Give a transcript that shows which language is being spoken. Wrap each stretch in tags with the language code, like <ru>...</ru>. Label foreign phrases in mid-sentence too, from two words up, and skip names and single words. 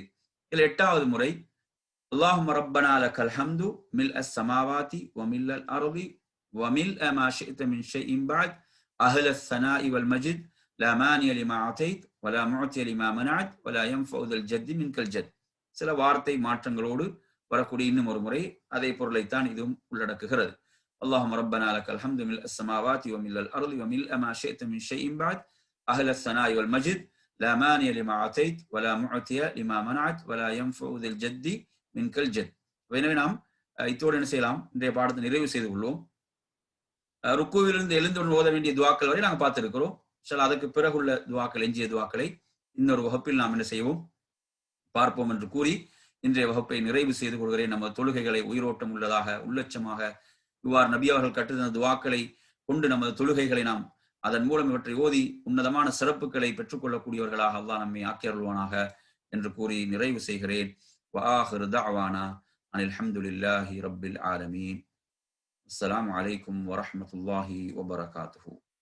<ta>இதுல 8வது முறை</ta> <ar>اللهم ربنا لك الحمد ملء السماوات وملء الأرض وملء ما شئت من شيء بعد أهل الثناء والمجد لا مانع لما أعطيت ولا معطي لما منعت ولا ينفع ذا الجد منك الجد.</ar> <ta>சில வார்த்தை மாற்றங்களோடு வரக்கூடிய இன்னும் ஒரு முறை அதே பொருளைத்தான் இதுவும் உள்ளடக்குகிறது.</ta> <ar>اللهم ربنا لك الحمد ملء السماوات وملء الأرض وملء ما شئت من شيء بعد أهل الثناء والمجد لا مانع لما أعطيت ولا معطي لما منعت ولا ينفع ذا الجد منك الجد.</ar> <ta>எனவே நாம் இத்தோடு என்ன செய்யலாம், இன்றைய பாடத்தை நிறைவு செய்து கொள்வோம். ருக்குவிலிருந்து எழுந்துடன் ஓத வேண்டிய துவாக்கள் வரை நாங்கள் பார்த்திருக்கிறோம். அதற்கு பிறகுள்ள துவாக்கள், எஞ்சிய துவாக்களை இன்னொரு வகுப்பில் நாம் என்ன செய்வோம் பார்ப்போம் என்று கூறி இன்றைய வகுப்பை நிறைவு செய்து கொள்கிறேன். நம்ம தொழுகைகளை உயிரோட்டம் உள்ளதாக உள்ளட்சமாக இவ்வாறு நபி அவர்கள் கற்றுத்தந்த துவாக்களை கொண்டு நமது தொழுகைகளை நாம் அதன் மூலம் இவற்றை ஓதி உன்னதமான சிறப்புகளை பெற்றுக்கொள்ளக்கூடியவர்களாக அல்லாஹ் நம்மை ஆக்கி அருள்வானாக என்று கூறி நிறைவு செய்கிறேன்.</ta> <ar>وآخر دعوانا أن الحمد لله رب العالمين. السلام عليكم ورحمة الله وبركاته.</ar>